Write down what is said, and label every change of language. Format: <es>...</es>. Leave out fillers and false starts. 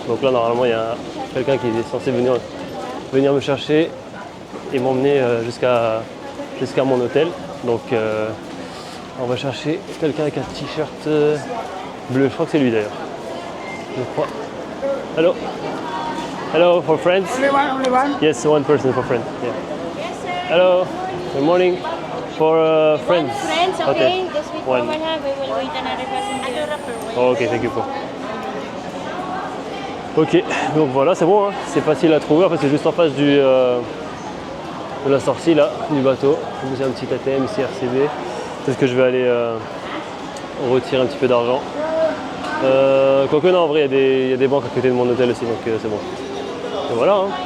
<fr>Donc là, normalement, il y a quelqu'un qui est censé venir me chercher et m'emmener jusqu'à mon hôtel. Donc, on va chercher quelqu'un avec un t-shirt bleu. Je crois que c'est lui d'ailleurs. Je crois.</fr> <en>Hello. Hello, for friends? Only one? Yes, one person for friends. Yeah. Yes, sir. Hello. Good morning. For friends. Friends, okay. Just wait One. one half. We will wait another person. Oh, ok, thank you.</en> <fr>Ok, donc voilà, c'est bon, hein. C'est facile à trouver. En fait, c'est juste en face de la sortie là, du bateau. Vous avez un petit ATM ici, RCB. Peut-être que je vais aller retirer un petit peu d'argent. Quoique non, en vrai, il y a des banques à côté de mon hôtel aussi, donc c'est bon. Et voilà, hein.</fr>